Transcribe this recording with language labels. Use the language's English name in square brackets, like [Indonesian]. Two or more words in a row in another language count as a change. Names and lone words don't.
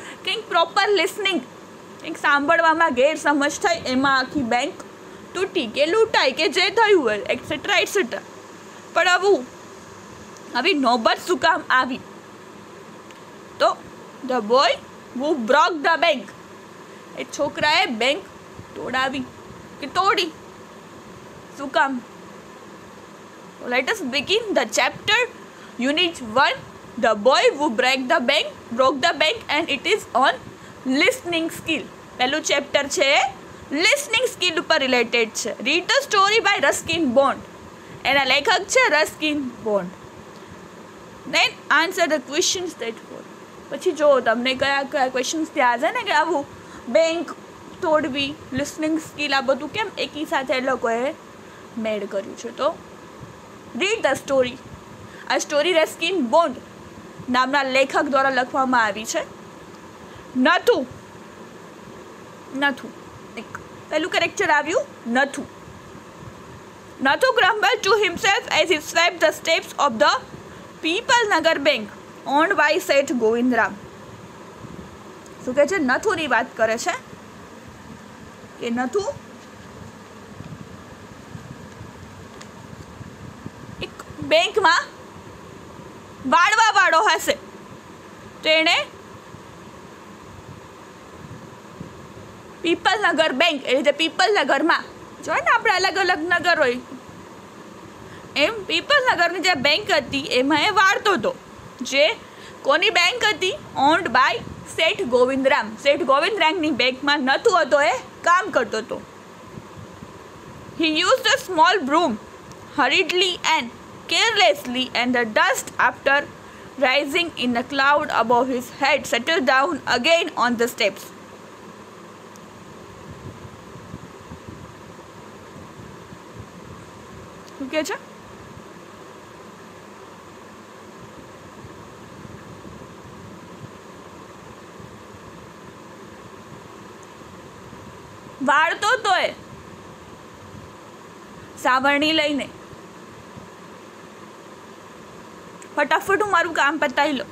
[Gujarati] કંઈક [English] proper listening, [Gujarati] કંઈક સાંભળવામાં ગેરસમજ થઈ, એમાં આખી બેંક તૂટી કે લૂંટાઈ કે જે થયું હોય [English] etcetera etcetera. [Gujarati] પણ આવી નોબત શું કામ આવી? [English] તો the boy who broke the bank. [Gujarati] એ છોકરાએ બેંક તોડાવી કે તોડી. શું કામ? [English] Let us begin the chapter unit 1. The boy who broke the bank and it is on listening skill. [Gujarati] પહેલું ચેપ્ટર છે [English] listening skill [Gujarati] ઉપર રિલેટેડ છે. [English] Read the story by Ruskin Bond. [Gujarati] એના લેખક છે રસ્કિન બોન્ડ. [English] Then answer the questions that follow. [Gujarati] પછી જો તમને કયા ક્વેશ્ચન્સ ત્યાં છે ને કે આવું બેંક તોડવી, [English] listening skill, [Gujarati] આ બધું કેમ એકી સાથે એ લોકોએ મેડ કર્યું છે. [English] તો read the story. [Gujarati] આ સ્ટોરી રસ્કિન બોન્ડ નામના લેખક દ્વારા લખવામાં આવી છે. નથુ. પહેલું કેરેક્ટર આવ્યું નથુ. [English] નથુ grumbled to himself as he swept the steps of the People Nagar Bank owned by Seth Govindram. [Gujarati] શું કહે છે? નથુની વાત કરે છે કે નથુ એક બેંકમાં વાળવા વાળો હશે તો એણે પીપલનગર બેંક, એ રીતે પીપલનગરમાં જોઈએ ને આપણે અલગ અલગ નગર હોય એમ પીપલનગરની જે બેંક હતી એમાં એ વાળતો હતો. જે કોની બેંક હતી? [English] owned by [Gujarati] શેઠ ગોવિંદરામ. શેઠ ગોવિંદરામની બેંકમાં નથુ હતો એ કામ કરતો હતો. [English] He used a small broom hurriedly and carelessly, and the dust, after rising in a cloud above his head, settled down again on the steps. [Gujarati] શું કહે છે? વાળતો તો એ સાવરણી લઈને ફટાફટ હું મારું કામ પતાવી લો.